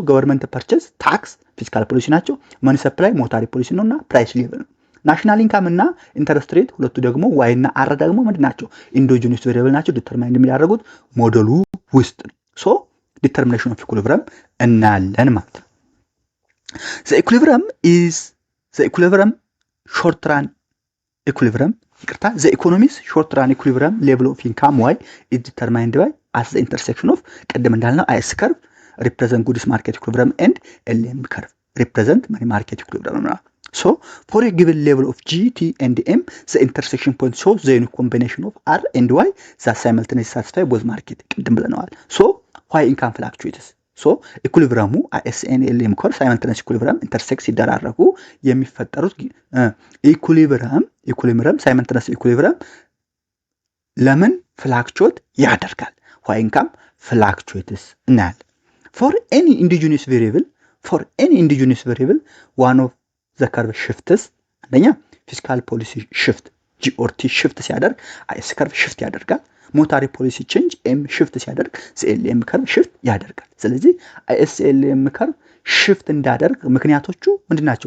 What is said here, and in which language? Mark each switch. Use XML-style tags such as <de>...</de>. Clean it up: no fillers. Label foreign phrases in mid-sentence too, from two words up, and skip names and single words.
<en>government purchase, tax fiscal policy ናቸው። money supply monetary policy ነውና price level ነው። national income እና interest rate</en> <am>ሁለቱ ደግሞ ዋይ እና አር ደግሞ ምንድናቸው?</am> <en>endogenous variable</en> <am>ናቸው። ዲተርማይንድ የሚያደርጉት ሞዴሉ ውስጥ ነው።</am> <en>so determination of equilibrium</en> <am>እናያለን ማለት ነው።</am> <en>the equilibrium short run equilibrium the economy's short run equilibrium level of income y is determined by as the intersection of</en> <am>ቀደም እንዳልነው</am> <en>IS curve represent goods market equilibrium and LM curve represent money market equilibrium ነው። So for a given level of G, T and M, the intersection point shows the unique combination of R and Y that simultaneously satisfy both market</en> <am>ቀደም ብለናል።</am> <en>So why income fluctuates? so equilibrium IS and LM curve simultaneous equilibrium intersect</en> <am>ሲደራረጉ የሚፈጠሩት</am> <en>equilibrium simultaneous equilibrium</en> <am>ለምን ፍላክቹዌት ያደርጋል?</am> <en>Y income fluctuates እናያለን። for any endogenous variable one of the curve shifts አንደኛ fiscal policy shift G or T shift ሲያደርግ IS curve shift ያደርጋል። monetary policy change M shift ሲያደርግ LM curve shift ያደርጋል። ስለዚህ IS-LM curve shift</en> <am>እንዳደርግ ምክንያቶቹ ምንድናቸው?</am>